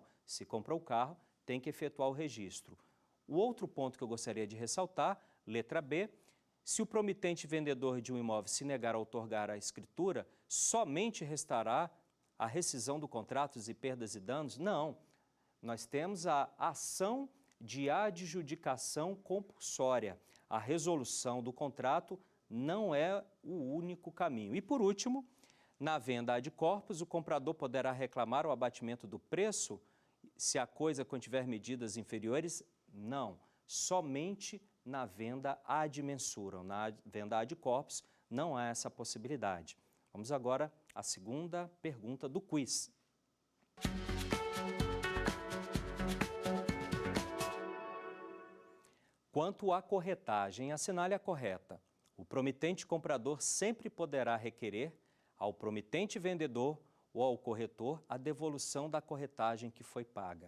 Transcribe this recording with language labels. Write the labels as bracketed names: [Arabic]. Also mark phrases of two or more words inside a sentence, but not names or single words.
[Portuguese] Se comprou o carro, tem que efetuar o registro. O outro ponto que eu gostaria de ressaltar, letra B, se o promitente vendedor de um imóvel se negar a outorgar a escritura, somente restará a rescisão do contrato e perdas e danos? Não. Nós temos a ação de adjudicação compulsória. A resolução do contrato não é o único caminho. E por último, na venda [Latin] ad corpus, [Portuguese] o comprador poderá reclamar o abatimento do preço se a coisa contiver medidas inferiores? Não, somente na venda [Latin] ad mensuram. [Portuguese] Na venda [Latin] ad corpus [Portuguese] não há essa possibilidade. Vamos agora à segunda pergunta do quiz. Quanto à corretagem, assinale a correta. O promitente comprador sempre poderá requerer ao promitente vendedor ou ao corretor a devolução da corretagem que foi paga.